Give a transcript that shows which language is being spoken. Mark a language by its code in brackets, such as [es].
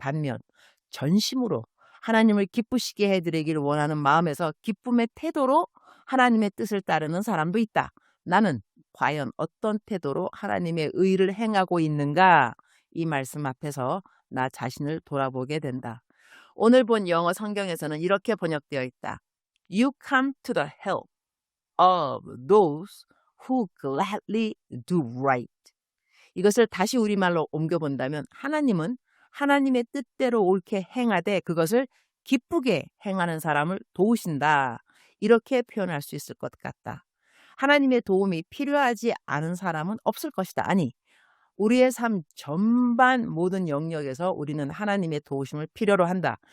[ko] 반면 전심으로 하나님을 기쁘시게 해드리기를 원하는 마음에서 기쁨의 태도로 하나님의 뜻을 따르는 사람도 있다. 나는 과연 어떤 태도로 하나님의 의를 행하고 있는가? 이 말씀 앞에서 나 자신을 돌아보게 된다. 오늘 본 영어 성경에서는 이렇게 번역되어 있다. [en] You come to the help of those who gladly do right. [ko] 이것을 다시 우리말로 옮겨본다면 하나님은 하나님의 뜻대로 옳게 행하되 그것을 기쁘게 행하는 사람을 도우신다. 이렇게 표현할 수 있을 것 같다. 하나님의 도움이 필요하지 않은 사람은 없을 것이다. 아니, 우리의 삶 전반 모든 영역에서 우리는 하나님의 도우심을 필요로 한다.